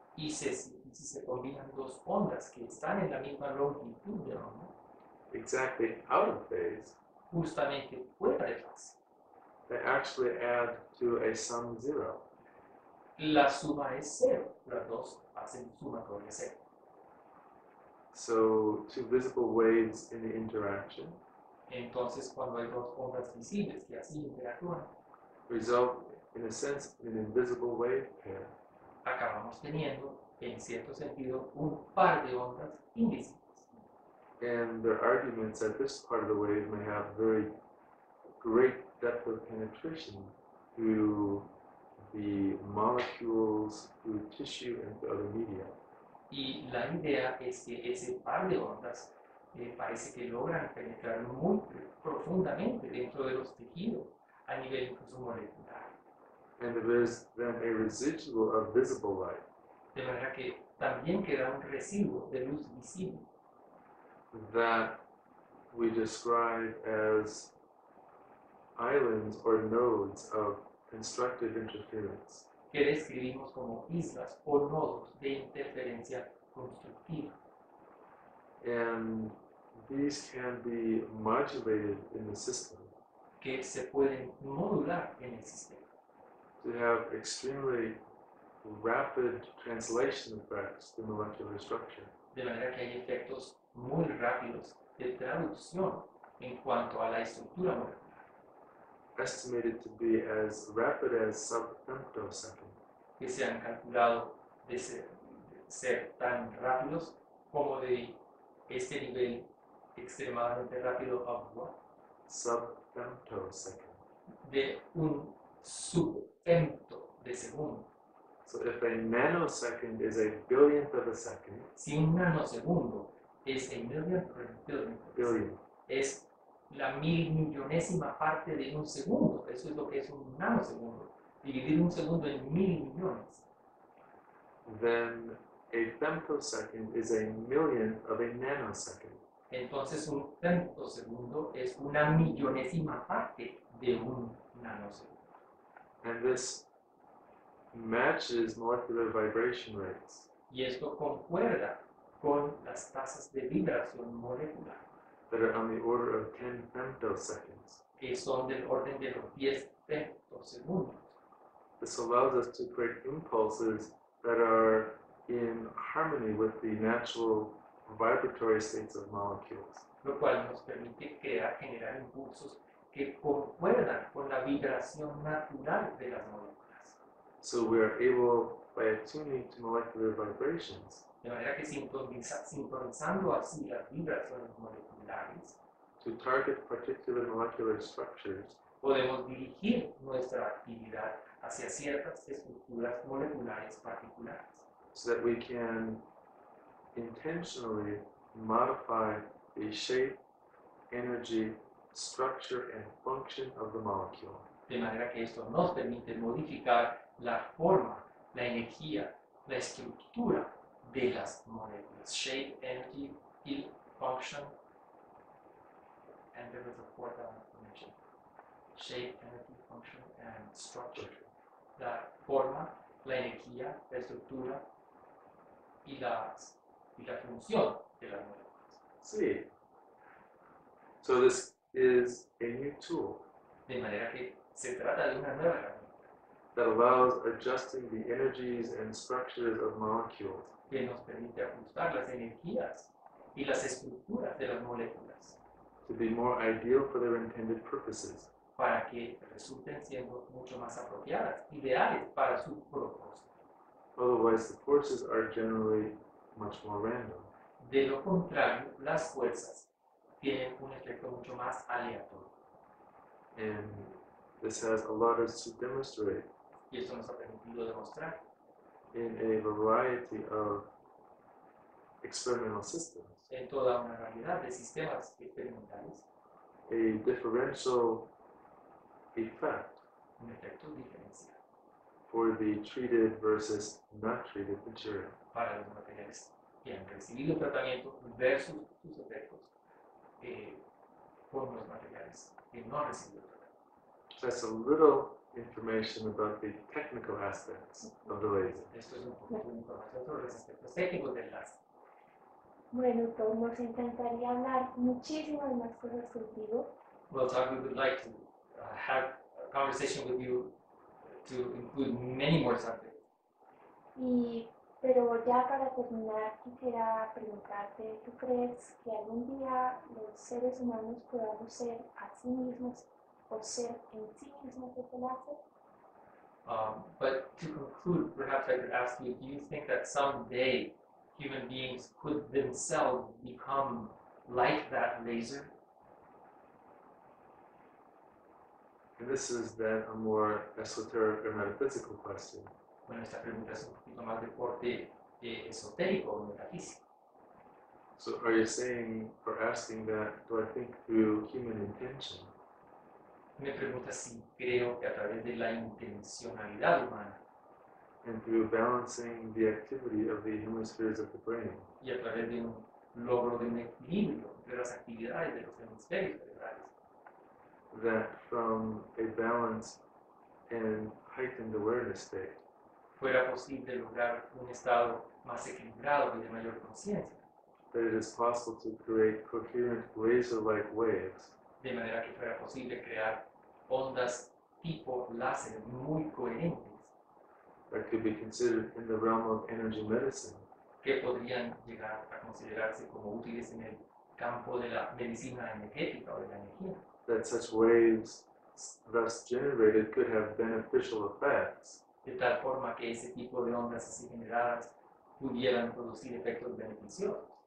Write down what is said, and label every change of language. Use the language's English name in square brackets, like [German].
[Spanish] Y si se combinan dos ondas que están en la misma longitud de onda, [English] exactly out of phase, [Spanish] justamente fuera de fase, [English] they actually add to a sum zero. [Spanish] la suma es cero. Las dos hacen sumatoria cero. [English] So two visible waves in the interaction [Spanish] Entonces, cuando hay dos ondas visibles que así interactúan, [English] result, in a sense, in an invisible wave pair. [Spanish] acabamos teniendo, en cierto sentido, un par de ondas invisibles. [English] And their arguments that this part of the wave may have very great depth of penetration through the molecules, through tissue, and through other media. [Spanish] Y la idea es que ese par de ondas parece que logran penetrar muy profundamente dentro de los tejidos a nivel incluso molecular. [English] And there is then a residual of visible light [Spanish] De manera que también queda un residuo de luz visible [English] that we describe as islands or nodes of constructive interference. [Spanish] que describimos como islas o nodos de interferencia constructiva. [English] And these can be modulated in the system [Spanish] Que se pueden modular en el sistema [English] to have extremely rapid translation effects to molecular structure. [Spanish] de manera que hay efectos muy rápidos de traducción en cuanto a la estructura molecular, [English] Estimated to be as rapid as sub-femtosecond. [Spanish] que se han calculado de ser tan rápidos como de este nivel extremadamente rápido [English] of what? Sub-femtosecond. [Spanish] De un subfemto de segundo. [English] So if a nanosecond is a billionth of a second, [Spanish] Si un nanosegundo es [English] a million or a billion, billion, [Spanish] es la mil millonésima parte de un segundo, eso es lo que es un nanosegundo. Dividir un segundo en 1.000 millones, [English] then a femtosecond is a millionth of a nanosecond. [Spanish] entonces un femtosegundo es una millonésima parte de un nanosegundo. [English] And this matches molecular vibration rates [Spanish] Y esto concuerda con las tasas de vibración molecular, [English] that are on the order of 10 femtoseconds. [Spanish] que son del orden de los 10 femtosegundos. [English] This allows us to create impulses that are in harmony with the natural vibratory states of molecules. [Spanish] Lo cual nos permite generar impulsos que concuerdan con la vibración natural de las moléculas. [English] So we are able, by attuning to molecular vibrations, [Spanish] De manera que sintonizando así las vibraciones moleculares, [English] to target particular molecular structures [Spanish] podemos dirigir nuestra actividad hacia ciertas estructuras moleculares particulares, [English] so that we can intentionally modify the shape, energy, structure, and function of the molecule. [Spanish] de manera que esto nos permite modificar la forma, la energía, la estructura de las moléculas. [English] Shape, energy, y function, and there was a fourth element to mention. Shape, energy, function, and structure. [Spanish] La forma, la energía, la estructura y la función de las moléculas. [English] See. So this is a new tool [Spanish] De manera que se trata de una nueva herramienta [English] that allows adjusting the energies and structures of molecules [Spanish] que nos permite ajustar las energías y las estructuras de las moléculas [English] to be more ideal for their intended purposes. [Spanish] para que resulten siendo mucho más apropiadas, ideales para su propósito. [English] Otherwise, the forces are generally much more random. [Spanish] De lo contrario, las fuerzas tienen un efecto mucho más aleatorio. [English] And this has allowed us to demonstrate [Spanish] Y esto nos ha permitido demostrar [English] in a variety of experimental systems [Spanish] en toda una variedad de sistemas experimentales [English] a differential effect [Spanish] un efecto diferencial [English] for the treated versus not treated material. [Spanish] para los materiales que han recibido tratamiento versus sus efectos con los materiales que no han recibido tratamiento. [English] That's a little information about the technical aspects of the laser. [Spanish] Esto es un poquito de información sobre los aspectos técnicos del láser. Bueno, Todd, nos encantaría hablar muchísimas más cosas contigo, [English] Well, Todd, we would like to have a conversation with you to include many more subjects. [Spanish] pero ya para terminar quisiera preguntarte, ¿tú crees que algún día los seres humanos podamos ser a sí mismos o ser en sí mismos este láser? [English] But to conclude, perhaps I could ask you, do you think that someday human beings could themselves become like that laser? And this is then a more esoteric or metaphysical question. [Spanish] Bueno, esta pregunta es un poquito más de corte esotérico o metafísico. [English] So are you saying or asking that, do I think through human intention? [Spanish] Me pregunta si creo que a través de la intencionalidad humana [English] And through balancing the activity of the hemispheres of the brain, [Spanish] y a través de un logro de un equilibrio entre las actividades de los hemisferios cerebrales, [English] that from a balanced and heightened awareness state, [Spanish] fuera posible lograr un estado más equilibrado y de mayor conciencia, [English] that it is possible to create coherent laser-like waves [Spanish] de manera que fuera posible crear ondas tipo láser muy coherentes [English] that could be considered in the realm of energy medicine, [Spanish] que podrían llegar a considerarse como útiles en el campo de la medicina energética o de la energía, [English] that such waves thus generated could have beneficial effects [Spanish] de tal forma que ese tipo de ondas así generadas pudieran producir efectos beneficiosos.